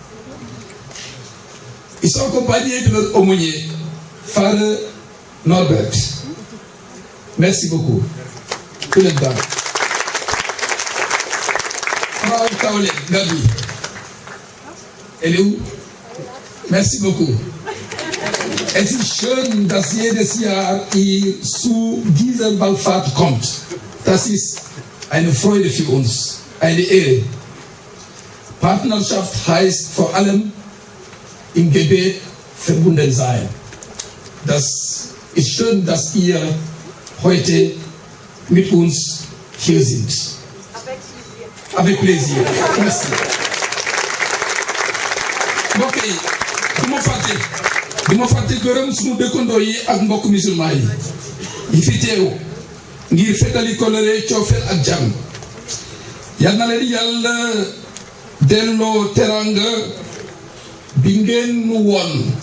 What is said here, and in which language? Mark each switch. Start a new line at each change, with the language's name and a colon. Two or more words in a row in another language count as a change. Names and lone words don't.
French: Ils sont accompagnés de leur aumônier, Frère Norbert. Merci beaucoup.
German: Vielen Dank. Frau Kaole, Gabi.
French: Elle est où? Merci beaucoup.
German: Es ist schön, dass jedes Jahr ihr zu dieser Wallfahrt kommt. Das ist eine Freude für uns, eine Ehre. Partnerschaft heißt vor allem im Gebet verbunden sein. Das ist schön, dass ihr heute mit uns hier sind.
French: Avec plaisir. Merci.
Wolof: mbokk yi du ma fàtte gërëm sunu dëkkandoo yi ak mbokk musulman yi fi teew ngir fetali kolere coofeel ak jàmm. yal na leen yàlla delloo teranga bi ngeen nu woon.